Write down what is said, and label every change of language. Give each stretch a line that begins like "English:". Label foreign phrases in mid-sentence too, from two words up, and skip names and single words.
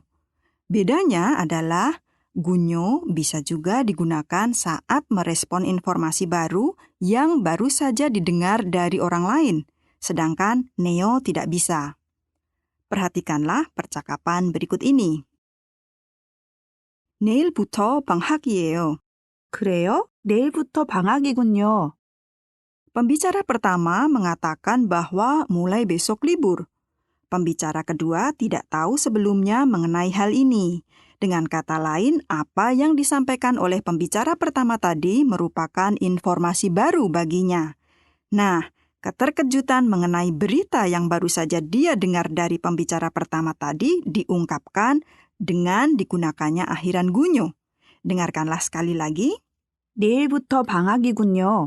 Indonesian: Bedanya adalah gunyo bisa juga digunakan saat merespon informasi baru yang baru saja didengar dari orang lain, sedangkan neo tidak bisa. Perhatikanlah percakapan berikut ini.
Korean: 내일부터 방학이에요. 그래요? 내일부터 방학이군요.
Indonesian: Pembicara pertama mengatakan bahwa mulai besok libur. Pembicara kedua tidak tahu sebelumnya mengenai hal ini. Dengan kata lain, apa yang disampaikan oleh pembicara pertama tadi merupakan informasi baru baginya. Nah, keterkejutan mengenai berita yang baru saja dia dengar dari pembicara pertama tadi diungkapkan dengan digunakannya akhiran gunyo. Dengarkanlah sekali lagi.
Korean: 내일부터 방학이군요.